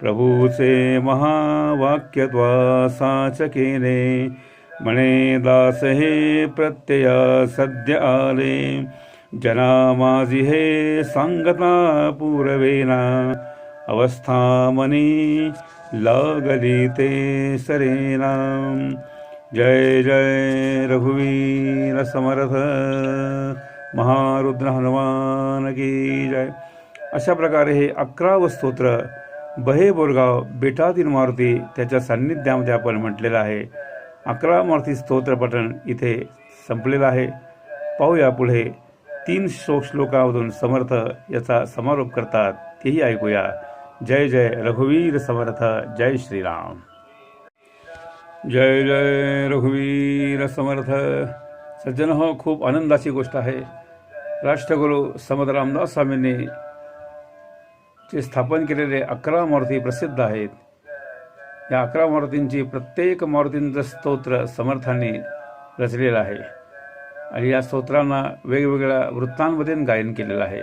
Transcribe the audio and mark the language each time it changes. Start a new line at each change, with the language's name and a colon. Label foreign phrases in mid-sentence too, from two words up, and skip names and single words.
Marathi: प्रभूचे महावाक्यत्वा साच केले, म्हणे दास हे प्रत्यय सद्य आले, जना माझी हे सांगता पूरवेना, अवस्था मनी लागली ते सरेना। जय जय रघुवीर समर्थ महारुद्र
Hindi: हनुमान की जय।
Marathi: अशा प्रकारे हे 11 स्तोत्र बहे बोरगाव बेटातील मारुती त्याच्या सान्निध्यामध्ये आपण म्हटलेलं आहे। 11 मारुती स्तोत्र पठण इथे संपलेलं आहे। पाहूया पुढे 3 श्लोकामधून समर्थ याचा समारोप करतात, तेही ऐकूया। जय जय रघुवीर समर्थ, जय श्रीराम। जय जय रघुवीर समर्थ। सज्जन हो, खूप आनंदाची गोष्ट आहे। राष्ट्रगुरु समर्थ रामदास स्वामींनी जे स्थापन केलेले 11 मारुती प्रसिद्ध आहेत। या 11 मारुतींची प्रत्येक मारुतींचं स्तोत्र समर्थांनी रचलेलं आहे आणि या स्तोत्रांना वेगवेगळ्या वृत्तांमध्ये गायन केलेलं आहे।